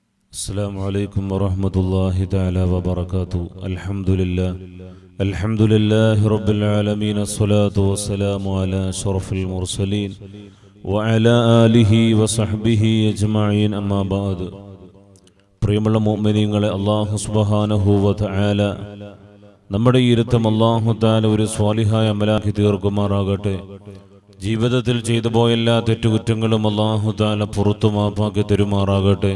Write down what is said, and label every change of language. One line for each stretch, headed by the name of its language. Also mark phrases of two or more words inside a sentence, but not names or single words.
Arabic: السلام عليكم ورحمة الله تعالى وبركاته. الحمد لله رب العالمين، الصلاة والسلام على أشرف المرسلين وعلى آله وصحبه أجمعين. أما بعد.
Malayalam: പ്രിയമുള്ള മുഅ്മിനീങ്ങളെ,
Arabic: الله سبحانه وتعالى
Malayalam: നമ്മുടെ ഇരുത്തം
Arabic: الله تعالى
Malayalam: ഒരു സ്വാലിഹായ അമലാക്കി തീർക്കുമാറാകട്ടെ. ജീവിതത്തിൽ ചെയ്തു പോയ എല്ലാ തെറ്റുകുറ്റങ്ങളും
Arabic: الله تعالى
Malayalam: പുറത്തു മാപ്പാക്കി തരുമാറാകട്ടെ.